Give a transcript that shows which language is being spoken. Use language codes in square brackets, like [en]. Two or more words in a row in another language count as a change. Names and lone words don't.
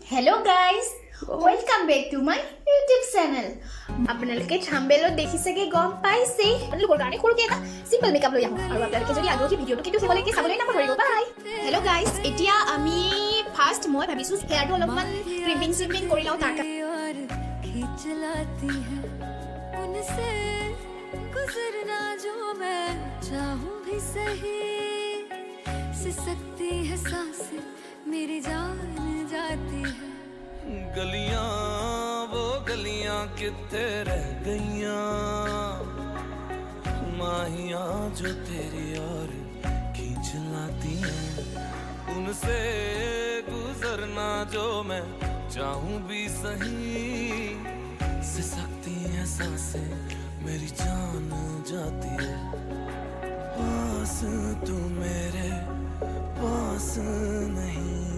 [en] Hello guys, welcome back to my YouTube channel. [as] আপোনালোকে থাম্বনেলত দেখিছেগে গম পাইছে আপোনালোকৰ কাৰণে সৰুকে এটা [en] simple makeup [as] লৈ আহো আৰু আপোনালোকে যদি আগ্ৰহী ভিডিঅটো কিন্তু শেষলৈকে চাবলৈ নাপাহৰিব [en] bye hello guys [as] এতিয়া আমি ফাৰ্ষ্ট মই ভাবিছো হেয়াৰটো অলপমান ক্ৰিপিং কৰি লওঁ তাৰ [hi] खींच लाती है उनसे गुजरना जो मैं चाहूं भी सही सिसकती है सांसें मेरी जान जाती है गलियां वो गलियां कितने रह गईयां माहियां जो तेरी और खींच लाती हैं उनसे गुजरना जो मैं चाहूं भी सही सिसकती है सांसें मेरी जान जाती है पास तू मेरे पास नहीं